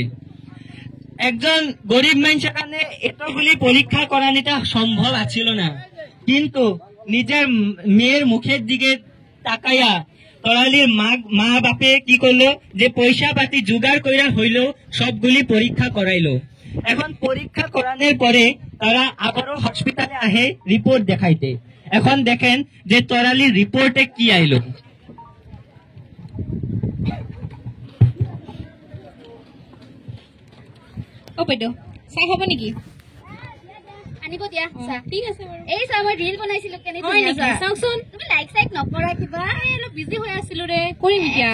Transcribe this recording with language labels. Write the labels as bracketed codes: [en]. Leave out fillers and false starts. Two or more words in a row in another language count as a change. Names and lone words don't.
[bn] একজন গরিব মানুষের কারণে এতগুলি পরীক্ষা করানোটা সম্ভব আছিল না, কিন্তু নিজের মেয়ের মুখের দিকে তাকাইয়া তরালির মা বাপে কি করলো, যে পয়সা পাতি জোগাড় কইরা হইলো সবগুলি পরীক্ষা করাইলো। এখন পরীক্ষা করানোর পরে তারা আবারও হসপিটালে আহে রিপোর্ট দেখাইতে। এখন দেখেন যে তরালির রিপোর্টে কি আইলো। [as] অ বাইদেউ চাহ খাব নেকি? আনিব দিয়া চাহ। ঠিক আছে বাৰু। এই চাহ মই ৰিল বনাইছিলো, কেনে হয় নেকি? চাওকচোন। তুমি লাইক চাইক নকৰা কিবা? অলপ বিজি হৈ আছিলো ৰে, কৰিম এতিয়া।